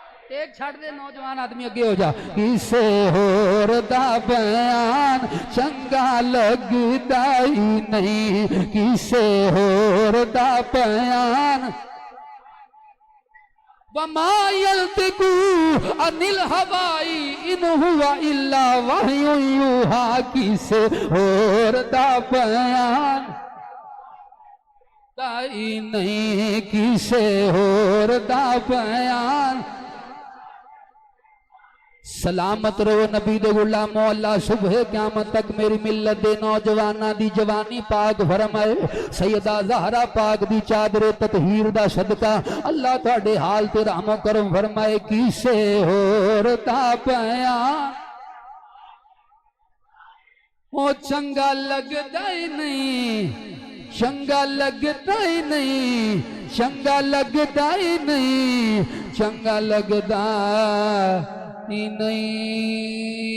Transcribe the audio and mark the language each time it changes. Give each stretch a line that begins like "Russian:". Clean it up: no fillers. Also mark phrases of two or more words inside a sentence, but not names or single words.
Punjabi: ایک چھڑ دے نوجوان آدمی اگے ہو جا کسے ہور دا بیان چنگا لگدا ہی نہیں کسے ہور دا بیان
Arabic: وما يلتقو عن الهوى ان هو الا وحی یوحی
Punjabi: کسے ہور دا بیان دائی نہیں کسے ہور دا بیان سلامت رہو نبی دے غلامو اللہ صبح قیامت تک میری ملت دے نوجوانہ دی جوانی پاک فرمائے سیدہ زہرہ پاک دی چادر تطہیر دا صدقہ اللہ تھوڑے حال تے رحم و کرم فرمائے کسے ہور دا بیان او چنگا لگدا ہی نہیں چنگا لگدا ہی نہیں چنگا لگدا ہی نہیں چنگا لگدا ہی نہیں